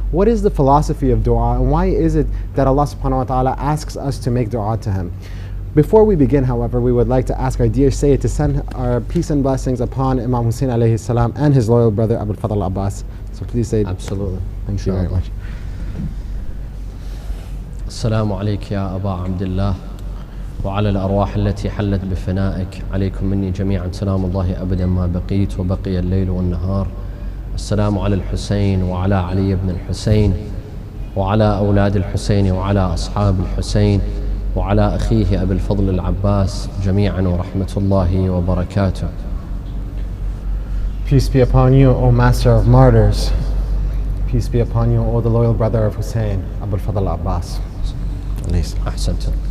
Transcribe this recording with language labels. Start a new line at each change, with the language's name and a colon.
English: What is the philosophy of dua, and why is it that Allah subhanahu wa ta'ala asks us to make dua to Him? Before we begin, however, we would like to ask our dear Sayyid to send our peace and blessings upon Imam Hussein alayhi salam and his loyal brother Abul Fadl Abbas. So please, Sayyid. Absolutely. Thank you very much.
Arabic: السلام عليك يا أبا عبد الله وعلى الأرواح التي حلت بفنائك، عليكم مني جميعا سلام الله أبدا ما بقيت وبقي الليل والنهار. السلام على الحسين وعلى علي بن الحسين وعلى أولاد الحسين وعلى أصحاب الحسين وعلى أخيه أبي الفضل العباس جميعا ورحمة الله وبركاته.
English: Peace be upon you, O Master of Martyrs. Peace be upon you, O the loyal brother of Hussein, Abul Fadl Abbas.
Arabic: أحسنت.